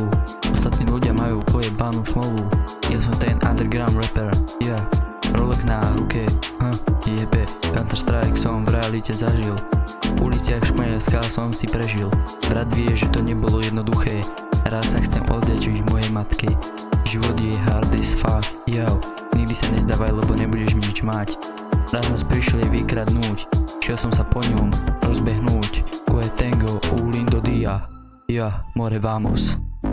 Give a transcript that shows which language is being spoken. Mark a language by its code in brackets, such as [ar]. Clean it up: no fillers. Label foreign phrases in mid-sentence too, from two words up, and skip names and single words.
[sk] Ostatní ľudia majú pojebanú smolu. Ja som ten [en] underground rapper, yeah. [sk] Rolex na ruke, jebe. Counter Strike som v realite zažil. V uliciach Španielska som si prežil. Brat vie, že to nebolo jednoduché. Raz sa chcem oddečiť mojej matke. Život je [en] hard as fuck, yo. [sk] Nikdy sa nezdávaj, lebo nebudeš nič mať. Raz nás prišli vykradnúť. Šiel som sa po ňom rozbehnúť. [es] Qué tengo un lindo día. [sk] Ja, more [es] vamos.